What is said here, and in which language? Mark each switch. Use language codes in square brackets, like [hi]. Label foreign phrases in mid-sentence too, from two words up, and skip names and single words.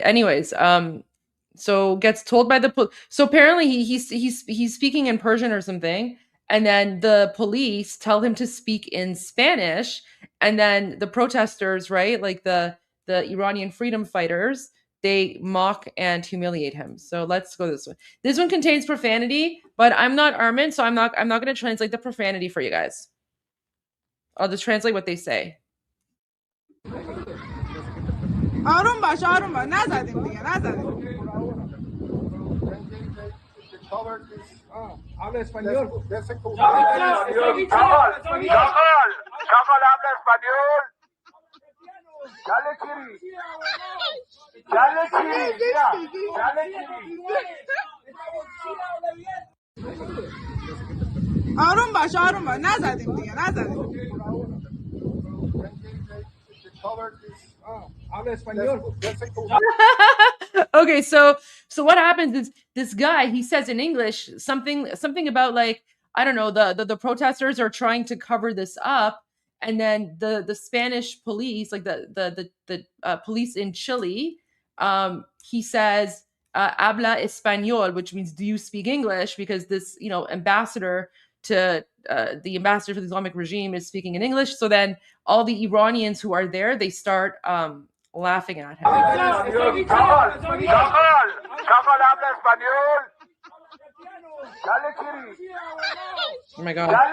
[en] Anyways, so gets told by the so apparently he's speaking in Persian or something, and then the police tell him to speak in Spanish, and then the protesters, right, like the Iranian freedom fighters, they mock and humiliate him. So let's go this way. This one contains profanity, but I'm not Armin, so I'm not going to translate the profanity for you guys. I'll just translate what they say. [fa] آروم باش نزدیم دیگه نزدیم. [es] Habla español. Chacal, habla español. Dale, Kiri. Dale, Kiri. Dale, Kiri. [fa] آروم باش نزدیم دیگه نزدیم. [en] Okay, so what happens is this guy, he says in English something about, like, I don't know, the protesters are trying to cover this up, and then the Spanish police, like the police in Chile, he says [es] habla español, [en] which means do you speak English, because this ambassador to the ambassador for the Islamic regime is speaking in English. So then all the Iranians who are there, they start laughing at him. Oh my God.